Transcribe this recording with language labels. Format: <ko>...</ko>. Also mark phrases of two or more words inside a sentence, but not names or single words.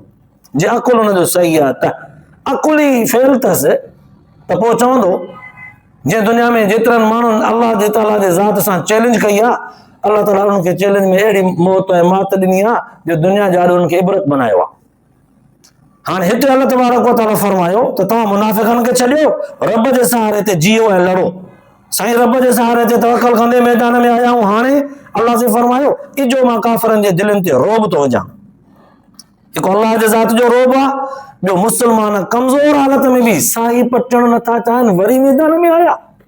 <sd>जे अकुल हुनजो सही आहे त अकुल ई फेल अथसि त पोइ चवंदो, जंहिं दुनिया में जेतिरनि माण्हुनि अल्लाह जे ताला जे ज़ात सां चैलेंज कई आहे, अल्लाह ताला उनखे चैलेंज में अहिड़ी मौत ऐं मात ॾिनी आहे जो दुनिया जा उनखे इबरत बनायो आहे। हाणे हिते</sd> <ar>الله تبارك وتعالى</ar> <sd>फरमायो त तव्हां मुनाफ़िकनि खे छॾियो, रब जे सहारे ते जियो ऐं लड़ो। साईं रब जे सहारे ते तवक्कल कंदे मैदान में आया हूं। हाणे अल्लाह से फरमायो इजो मां काफ़िरनि जे दिलनि ते रोब थो विझां। हिकु अल्लाह जे ज़ात जो रोब आहे, ॿियो मुस्लमान कमज़ोर हालत में बि साई पटण नथा चाहिनि, वरी मैदान में आया।</sd>